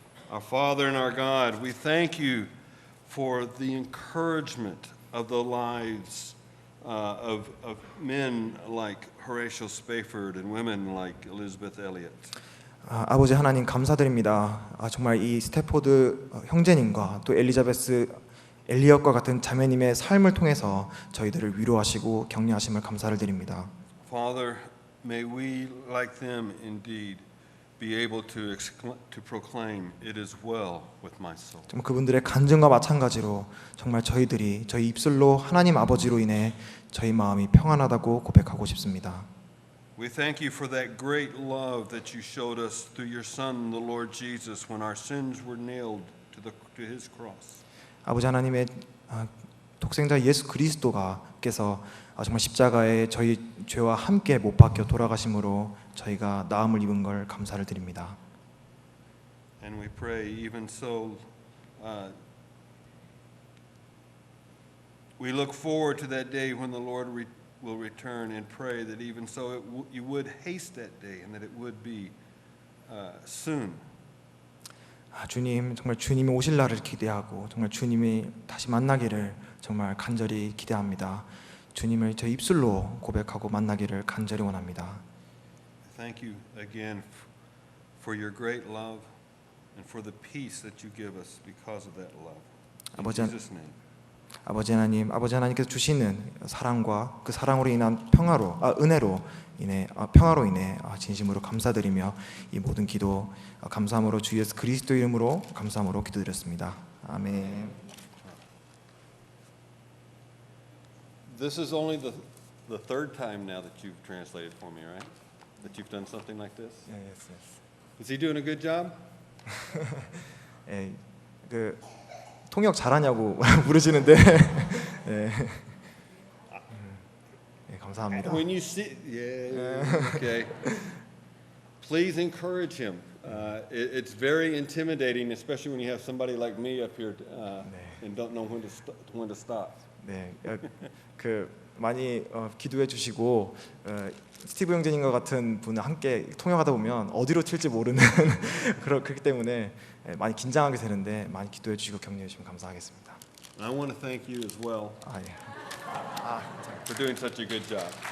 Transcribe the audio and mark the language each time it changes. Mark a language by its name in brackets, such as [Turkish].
[English] Our Father and our God, we thank you for the encouragement of the lives of men like Horatio Spafford and women like Elizabeth Elliot. [Korean] 아버지 하나님 감사드립니다. 정말 이 스태포드 형제님과 또 엘리자베스 엘리엇과 같은 자매님의 삶을 통해서 저희들을 위로하시고 격려하심을 감사를 드립니다. [English] Father, may we, like them indeed, be able to proclaim, it is well with my soul. [Korean] 정말 그분들의 간증과 마찬가지로 정말 저희들이 저희 입술로 하나님 아버지로 인해 저희 마음이 평안하다고 고백하고 싶습니다. [English] We thank you for that great love that you showed us through your Son, the Lord Jesus, when our sins were nailed to His cross. [Korean] 아버지 하나님의 독생자 예수 그리스도가께서 정말 십자가에 저희 죄와 함께 못 박혀 돌아가심으로 저희가 나음을 입은 걸 감사를 드립니다. [English] And we pray even so we look forward to that day when the Lord will return and pray that even so you would haste that day and that it would be soon. [Korean] 주님 정말 주님이 오실 날을 기대하고 정말 주님이 다시 만나기를 정말 간절히 기대합니다. 주님을 저 입술로 고백하고 만나기를 간절히 원합니다. [English] Thank you again for your great love and for the peace that you give us because of that love. In Jesus' name. [Korean] 아버지 하나님께서 주시는 사랑과 그 사랑으로 인한 은혜로 인해 평화로 인해 진심으로 감사드리며 이 모든 기도 감사함으로 주 예수 그리스도 이름으로 감사함으로 기도드렸습니다. 아멘. [English] This is only the third time now that you've translated for me, right? That you've done something like this? Yes. Is he doing a good job? [Korean] 예, 그 통역 잘하냐고 물으시는데 예. 예, 감사합니다. [English] When you see, okay. Please encourage him. It's very intimidating, especially when you have somebody like me up here and don't know when to stop. [Korean] 네, 그 많이 기도해 주시고 스티브 형제님과 같은 분을 함께 통역하다 보면 어디로 튈지 모르는 그렇기 때문에 많이 긴장하게 되는데 많이 기도해 주시고 격려해 주시면 감사하겠습니다. [English] I want to thank you as well [Korean] 아 예. [English] for doing such a good job.